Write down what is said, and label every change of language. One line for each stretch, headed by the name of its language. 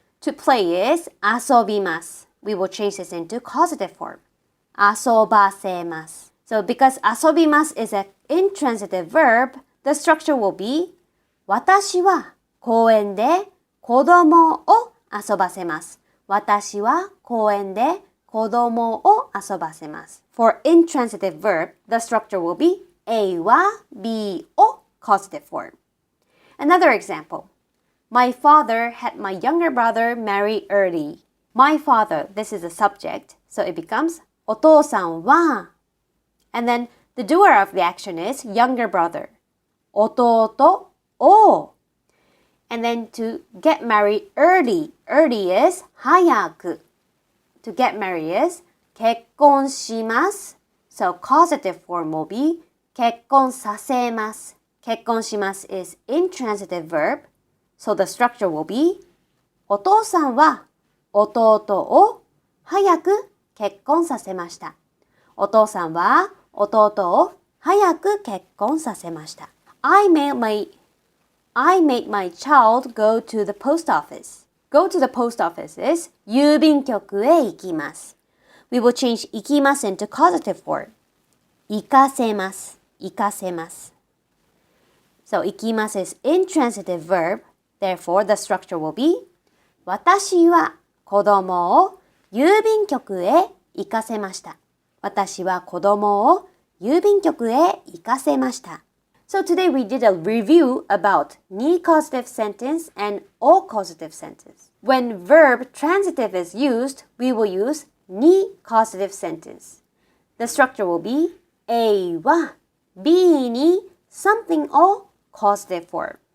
English: To play is 遊びます. We will change this into causative form.
Japanese: 遊ばせます.
English: So because 遊びます is an intransitive verb, the structure will be
Japanese: 私は公園で子供を遊ばせます。私は公園で子供を遊ばせます。
English: For intransitive verb, the structure will be A は B を causative form. Another example. My father had my younger brother marry early. My father, this is a subject, so it becomes お父さんは. And then the doer of the action is younger brother.
Japanese: 弟を.
English: And then to get married early. Early is 早く. To get married is 結婚します. So causative form will be 結婚させます. 結婚します is intransitive verb. So the structure will be
Japanese: お父さんは弟を早く結婚させました。お父さんは弟を早く結婚させました。
English: I made my child go to the post office. Go to the post office is
Japanese: 郵便局へ行きます。
English: We will change 行きます into causative form.
Japanese: 行かせます。行かせます。
English: So 行きます is intransitive verb. Therefore, the structure will be
Japanese: 私は子供を郵便局へ行かせました。私は子供を郵便局へ行かせました。
English: So today we did a review about ni causative sentence and all causative sentence. When verb transitive is used, we will use ni causative sentence. The structure will be A は B に something or causative form.